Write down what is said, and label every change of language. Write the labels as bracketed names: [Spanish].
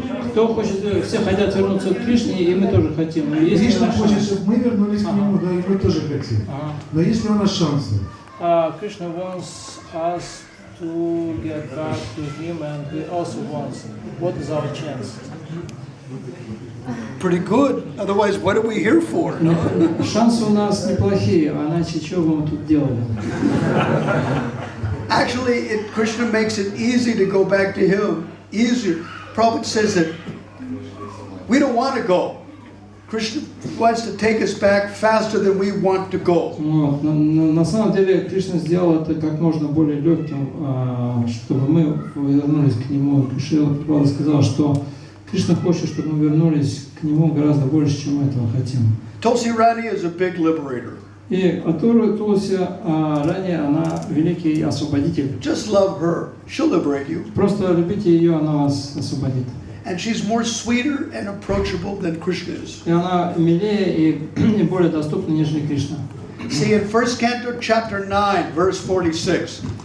[Russian] Кто хочет, все хотят вернуться к Кришне, и мы тоже хотим. Кришна хочет, чтобы мы вернулись к нему, да, и мы тоже хотим. Но есть ли у нас шансы? [English] Krishna wants us to get back to him, and he also wants. What is our chance? Pretty good. Otherwise, what are we here for? No? [Russian] Шансы у нас неплохие, а иначе что бы мы тут делали? [English] Actually, Krishna makes it easy to go back to him. Easier. Prabhupada says that we don't want to go. Krishna wants to take us back faster than we want to go. [Russian] Вот. На самом деле Кришна сделал это как можно более легким, чтобы мы вернулись к нему. Шрила Прабхупада сказал, что Кришна хочет, чтобы мы вернулись к нему гораздо больше, чем мы этого хотим. [English] Tulsi Rani is a big liberator. [Russian] И Тулси ранее она великий освободитель. [English] Just love her; she'll liberate you. [Russian] Просто любите ее, она вас освободит. [English] And she's more sweeter and approachable than Krishna is. [Russian] И она милее и более доступна, нежели Кришна. [English] See, in 1st Canto, chapter 9, verse 46.